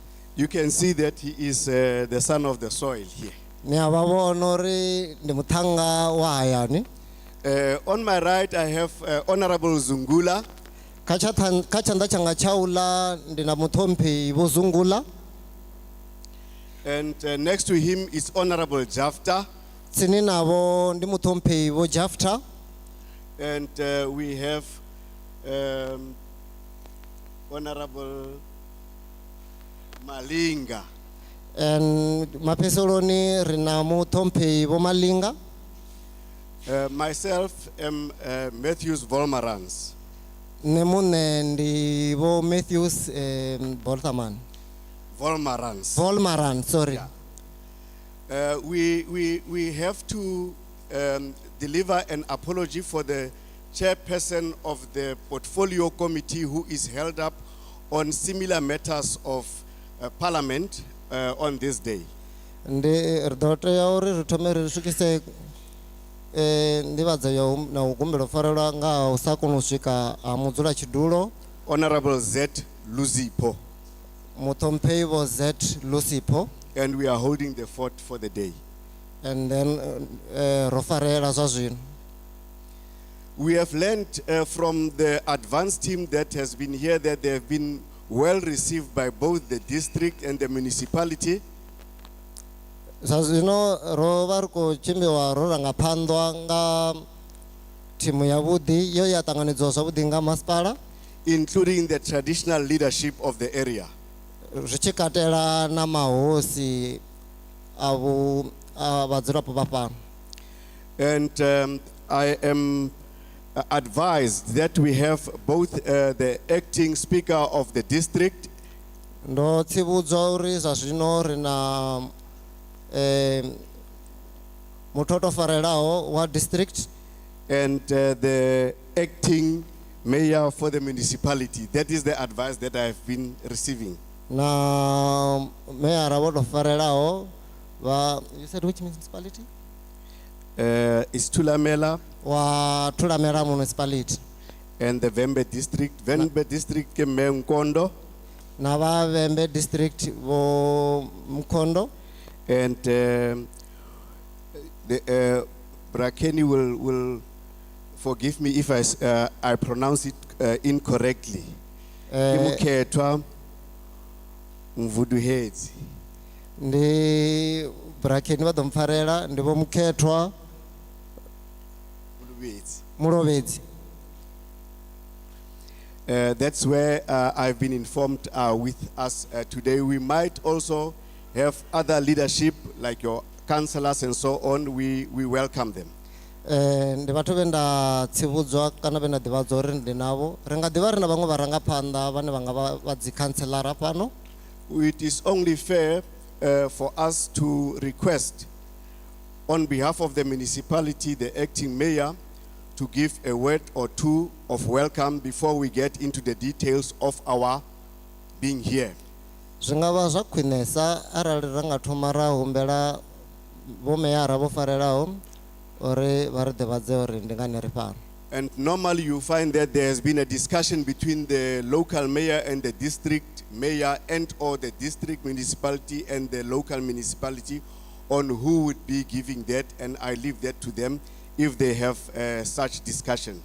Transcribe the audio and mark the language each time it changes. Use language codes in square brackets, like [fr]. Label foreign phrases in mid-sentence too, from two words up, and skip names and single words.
[en] You can see that he is the son of the soil here. [ve] ni a vha vhona uri ndi muthannga wa hayani. [en] On my right, I have Honorable Zungula. [ve] Kha tshanḓa tshanga tsha u ḽa ndi na muṱhomphi Vho Zungula, [en] And next to him is Honorable Jafta. [ve] tsini navho ndi muṱhomphi Vho Jafta, [en] And we have Honorable Malinga. [ve] and mafheseloni ri na muṱhomphi Vho Malinga. [en] Myself am Matthews Volmarans. [ve] Nṋe muṋe ndi Vho Matthews Bolterman. Volmaran, [en] sorry. Yeah. We have to deliver an apology for the chairperson of the portfolio committee who is held up on similar matters of parliament on this day. [ve] Ndi ri ḓo tea uri ri thome ri swikise nḓivhadzo ya na u gumbela farelwa nga ha u sa kona u swika ha mudzulatshidulo [en] Honorable Z Luzipo. [ve] muṱhompheyi Vho Z Luzipo, [en] And we are holding the fort for the day. and then [ve] ro farela zwa zwino. [en] We have learned from the advanced team that has been here that they have been well received by both the district and the municipality. [ve] Zwa zwino ro vha ri khou tshimbiwa ro rangaphanḓwa nga thimu yavhuḓi yo ya ṱanganedziwa zwavhuḓi nga masipala, [en] Including the traditional leadership of the area. [ve] zwi tshi katela na mahosi a vhadzulapo vha fhano. [en] And I am advised that we have both the acting speaker of the district [ve] Ndo tsivhudzwa uri zwa zwino ri na muthu o tou farelaho wa district [en] and the acting mayor for the municipality. That is the advice that I have been receiving. [ve] na meyara vho tou farelaho va, [en] you said which municipality? Is Tulamela [ve] Wa Thulamela municipality [en] and the Vembe district. [ve] Vembe district ke Mkondo, na va Vembe district vo Mkondo, [en] and the Brakeni will forgive me if I pronounce it incorrectly. [ve] Imukhetwa Mvuduhedzi. ndi Brakeni vha ḓo mpfarela ndi Vho Mukhethwa Mulovhedzi. [en] That's where I've been informed with us today. We might also have other leadership like your councillors and so on. We welcome them. [ve] Ndi vhathu vhe nda tsivhudzwa kana vhe nda ḓivhadzwa uri ndi navho. Ri nga ḓivha ri na vhaṅwe vharangaphanḓa vhane vha nga vha dzi councillara fhano. [en] It is only fair for us to request on behalf of the municipality, the acting mayor, to give a word or two of welcome before we get into the details of our being here. [ve] Zwi nga vha zwa khwinesa arali ra nga thoma ra humbela vho meyara vho farelaho uri vha ri ḓivhadze uri ndi ngani ri fhano. [en] And normally you find that there has been a discussion between the local mayor and the district mayor and or the district municipality and the local municipality on who would be giving that, and I leave that to them if they have such discussion.